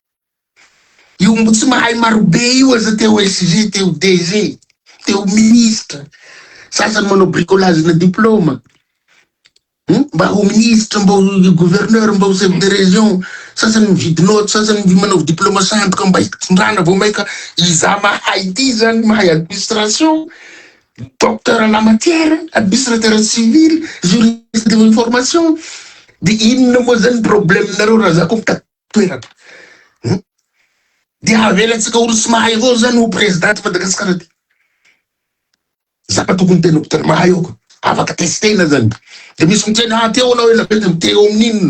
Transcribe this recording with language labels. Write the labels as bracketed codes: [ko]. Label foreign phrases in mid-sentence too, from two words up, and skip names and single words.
[mg] Io mbo tsy mahay marobe io aza teo SG, teo DG, teo ministre. Sasany manao bricolage na diplôma. Mba ho ministre, mba ho gouverneur, mba ho [fr] chef de région. [mg] Sasany mividy note, sasany manao diplôma sandoka mba hitondrana vao maika iza mahay ty zany, mahay administration, [fr] docteur en la matière, administrateur civil, juriste de l'information. [mg] De inona moa zany problème nareo raha za koa mitady toerana. De avelatsika olo tsy mahay avao zany ho président Madagasikara ty. Zaka tokony tenako tena mahay io. Afaka testena zany. De misy mitena teo anao ela bety miteo amin'inona.